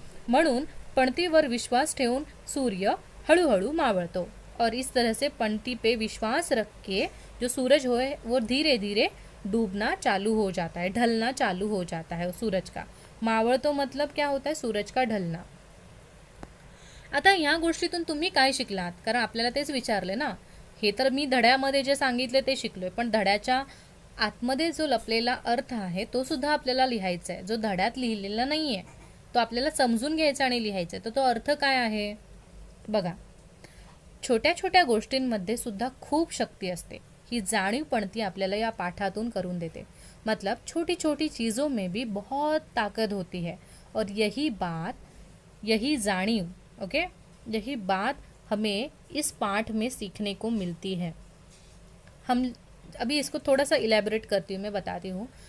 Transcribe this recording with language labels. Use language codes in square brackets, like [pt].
[mr] म्हणून पणतीवर विश्वास ठेवून सूर्य हळूहळू मावळतो, [hi] और इस तरह से पणती पे विश्वास रख के जो सूरज है वो धीरे धीरे डूबना चालू हो जाता है, ढलना चालू हो जाता है सूरज का। मावळतो मतलब क्या होता है, सूरज का ढलना। [mr] आता ह्या गोष्टीतून तुम्ही काय शिकलात, कारण आपल्याला तेच विचारले ना, हे तर मी धड्यामध्ये जे सांगितले ते शिकलोय, पण धड्याच्या आतमध्ये जो लपलेला अर्थ आहे तो सुद्धा आपल्याला लिहायचा आहे, जो धड्यात लिहिलेला नाही आहे तो आपल्याला समजून घ्यायचा आणि लिहायचा आहे। तर तो अर्थ काय आहे बघा, छोट्या छोट्या गोष्टींमध्ये सुद्धा खूप शक्ती असते, ही जाणीव पणती आपल्याला या पाठातून करून देते। [hi] मतलब छोटी छोटी चीज़ों में भी बहुत ताकत होती है, और यही जाणीव, ओके, यही बात हमें इस पाठ में सीखने को मिलती है। हम अभी इसको थोड़ा सा इलेबोरेट करती हूँ, मैं बताती हूँ।